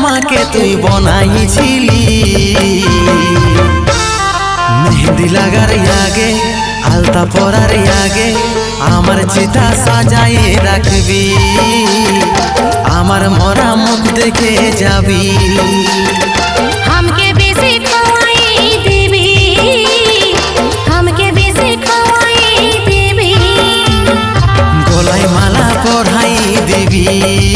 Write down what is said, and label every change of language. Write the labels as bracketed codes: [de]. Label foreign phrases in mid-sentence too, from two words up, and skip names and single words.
[bn] আমাকে তুই বনাইছিলি মেহেন্দি লাগার আগে আলতা পরার আগে আমার চিতা সাজায়ে রাখবি আমার মরা মুখ দেখে যাবি [bho] हमके बेसी खवाई देवी हमके बेसी खवाई देवी [bn] গলায় মালা পরাই দিবি